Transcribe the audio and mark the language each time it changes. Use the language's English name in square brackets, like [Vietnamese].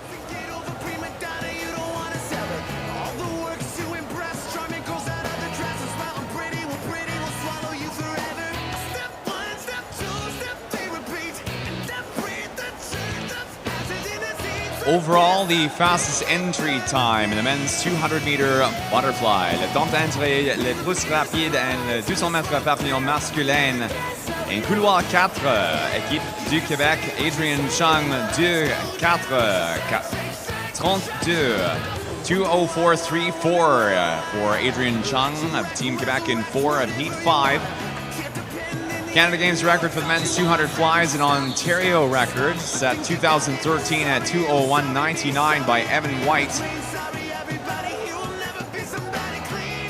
[English] Get over prima donna, you don't wanna sell it. All the work's to impress, charming girls out of their dresses. Smiling pretty will swallow you forever. Step 1, step 2, step 3, repeat. And then breathe the truth that's passing in the seats. Overall, the fastest entry time in the men's 200-meter butterfly. [French] Le temps d'entrée le plus rapide en le 200 mètres papillon masculin. En couloir 4, équipe du Québec, Adrian Chung, 2:04.32. [English] 2:04.34 for Adrian Chung of Team Quebec in 4 of Heat 5. Canada Games record for the men's 200 flies, an Ontario record set 2013 at 2:01.99 by Evan White. Sorry, everybody, you will never be somebody clean.